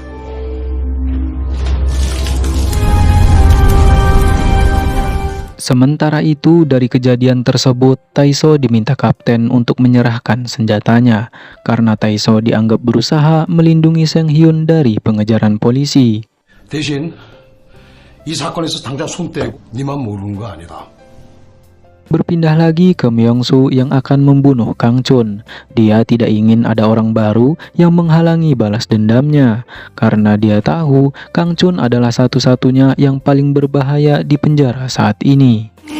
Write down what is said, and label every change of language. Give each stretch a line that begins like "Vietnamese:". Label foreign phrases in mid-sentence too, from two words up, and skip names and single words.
Indonesian: Sementara itu, dari kejadian tersebut, Tae-so diminta kapten untuk menyerahkan senjatanya karena Tae-so dianggap berusaha melindungi Seng Hyun dari pengejaran polisi.
Korean: 대신 이 사건에서 당장 손 떼고 니만 모르는 거 아니다.
Indonesian: Berpindah lagi ke Myung-soo yang akan membunuh Kang Chun. Dia tidak ingin ada orang baru yang menghalangi balas dendamnya karena dia tahu Kang Chun adalah satu-satunya yang paling berbahaya di penjara saat ini.